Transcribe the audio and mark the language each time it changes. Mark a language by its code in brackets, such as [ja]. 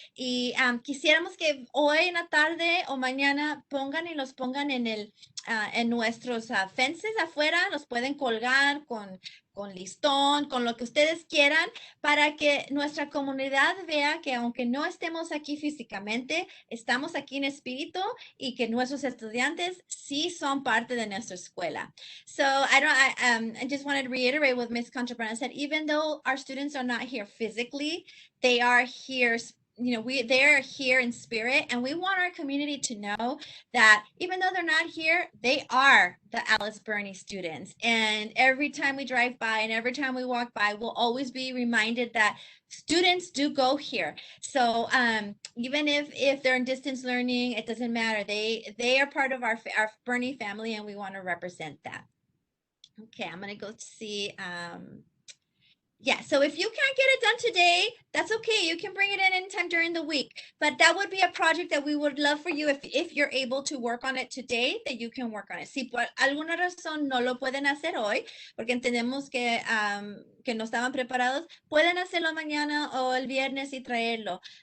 [es] Y quisiéramos que hoy en la tarde o mañana los pongan en nuestros fences afuera, los pueden colgar con listón, con lo que ustedes quieran, para que nuestra comunidad vea que aunque no estemos aquí físicamente, estamos aquí en espíritu y que nuestros estudiantes sí son parte de nuestra escuela. [en] So I just wanted to reiterate what Ms. Contrabrana said. Even though our students are not here physically, they are here, they're here in spirit, and we want our community to know that even though they're not here, they are the Alice Birney students. And every time we drive by and every time we walk by, we'll always be reminded that students do go here. So even if they're in distance learning, it doesn't matter. They are part of our Birney family, and we want to represent that. Okay, I'm gonna go see. Yeah, so if you can't get it done today, that's okay. You can bring it in anytime during the week. But that would be a project that we would love for you, if you're able to work on it today, that you can work on it. [es] Si por alguna razón no lo pueden hacer hoy, porque entendemos que no estaban preparados, pueden hacerlo mañana o el viernes y traerlo.